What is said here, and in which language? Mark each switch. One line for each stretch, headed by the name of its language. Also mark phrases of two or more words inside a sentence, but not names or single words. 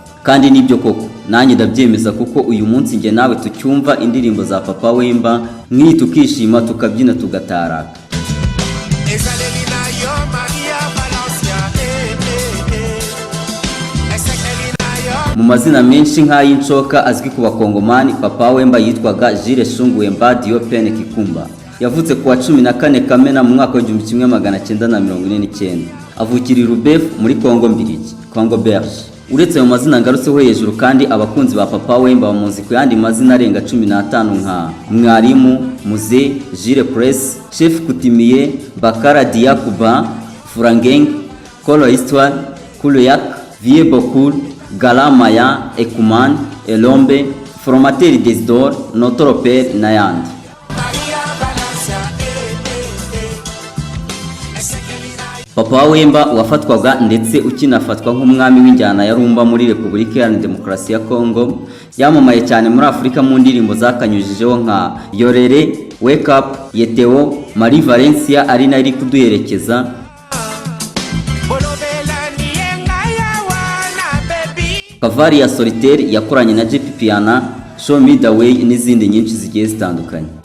Kinyarwanda: Kandi nibyo koko, nanjye ndabyemeza kuko uyu munsi nge nawe tucyumva indirimbo za Papa Wemba, nk'iyi tukishima tukabyina tugataraka. Mu mazina menshi nk'ay'incoka azwi ku bakongomani, Papa Wemba yitwaga Jules Shungu Wemba Dio Pene Kikumba. Yavutse kuwa 14 Kamena mu mwaka wa 1949. Avukira i Lubef muri Congo Mbirigi, Congo Belge. Uretse ayo mazina ngarutseho hejuru kandi abakunzi ba Papa Wemba bamuzi ku yandi mazina arenga 15 nka Mwarimu, Muze, Jules Press, Chef Kutimiye, Bakara Diakuba, Furangeng, Kolo Histoire, Kuluyak, Vie Bokul, Galamaya, Ekuman, Elombe, Formateur Desidor, Notoropel n'ayandi. Papa Wemba wafatwaga ndetse ukinafatwa nk'umwami w'injyana ya rumba muri Repubulika Iharanira Demokarasi ya Kongo, yamamaye cyane muri Afurika mu ndirimbo zakanyujijeho nka Yorere, Wake Up, Yeteo, Marie Valencia ari nayo iri kuduherekeza, Kavari ya Solitaire yakoranye na JP Piana, Show Me The Way n'izindi nyinshi zigiye zitandukanye.